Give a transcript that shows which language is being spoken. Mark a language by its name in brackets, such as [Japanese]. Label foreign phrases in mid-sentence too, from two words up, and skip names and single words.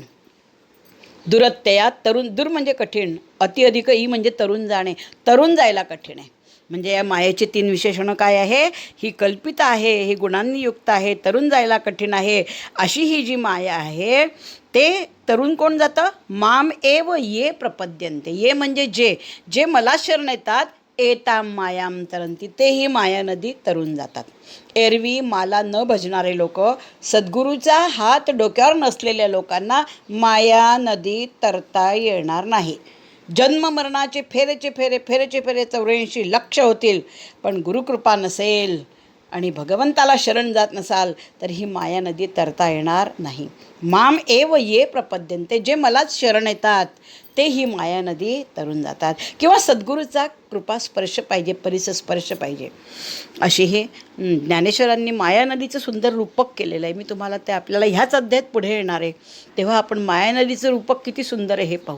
[Marathi] दुरत्यया तरुण, दूर म्हणजे कठीण, अति अधिक ई म्हणजे तरुण जाणे, तरुण जायला कठीण आहे. म्हणजे या मायेचे 3 विशेषणं काय आहे? ही कल्पित आहे, ही गुणांनी युक्त आहे, तरुण जायला कठीण आहे. अशी ही जी माया आहे ते तरुण कोण जातं? [Sanskrit] माम एव ये प्रपद्यन्ते. [Marathi] ये म्हणजे जे मला शरण येतात, [Sanskrit] एताम मायाम तरंती, [Marathi] तेही माया नदी तरुण जातात. एरवी मला न भजणारे लोक, सद्गुरूचा हात डोक्यावर नसलेल्या लोकांना माया नदी तरता येणार नाही. जन्म मरणाचे फेरेचे फेरे 84 लक्ष होतील, पण गुरुकृपा नसेल आणि भगवंताला शरण जात नसाल तर ही माया नदी तरता येणार नाही. [Sanskrit] माम एव ये प्रपद्यन्ते, [Marathi] जे मलाच शरण येतात ते ही माया नदी तरून जातात. किंवा सद्गुरूचा कृपास्पर्श पाहिजे, परिसस्पर्श पाहिजे. अशी हे ज्ञानेश्वरांनी माया नदीचं सुंदर रूपक केलेलं आहे. मी तुम्हाला ते आपल्याला ह्याच अध्यायात पुढे येणार आहे, तेव्हा आपण माया नदीचं रूपक किती सुंदर आहे हे पाहू.